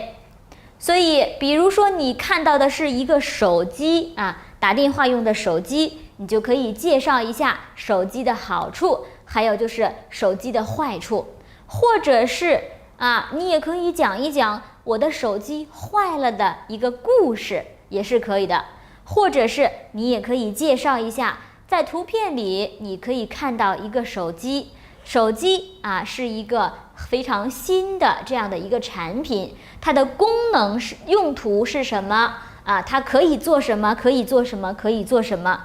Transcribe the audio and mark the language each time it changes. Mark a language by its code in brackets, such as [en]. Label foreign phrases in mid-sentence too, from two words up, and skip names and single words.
[zh] 所以比如說你看到的是一個手機打電話用的手機，你就可以介紹一下手機的好處，還有就是手機的壞處。或者是你也可以講一講我的手機壞了的一個故事，也是可以的。或者是你也可以介紹一下，在图片裡你可以看到一個手机，手機是一個非常新的這樣的一個產品，它的功能用途是什麼它可以做什麼，可以做什麼，可以做什麼。